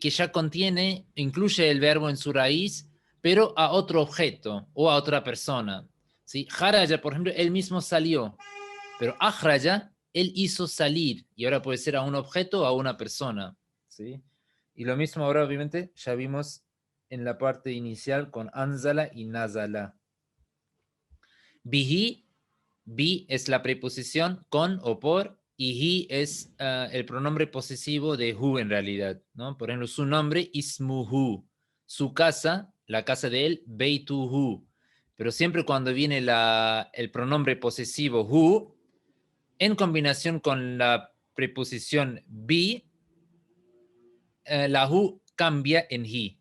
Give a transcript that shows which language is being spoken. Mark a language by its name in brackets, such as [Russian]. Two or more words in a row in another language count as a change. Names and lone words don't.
[Spanish] Que ya contiene, incluye el verbo en su raíz, pero a otro objeto o a otra persona, ¿sí? Kharaja, por ejemplo, él mismo salió, pero akhraja, él hizo salir, y ahora puede ser a un objeto o a una persona, ¿sí? Y lo mismo ahora, obviamente, ya vimos en la parte inicial con anzala y nazala. Bihi, bi es la preposición con o por, y hi es el pronombre posesivo de hu en realidad, ¿no? Por ejemplo, su nombre, ismuhu. Su casa, la casa de él, beituhu. Pero siempre cuando viene el pronombre posesivo hu, en combinación con la preposición bi, la hu cambia en hi.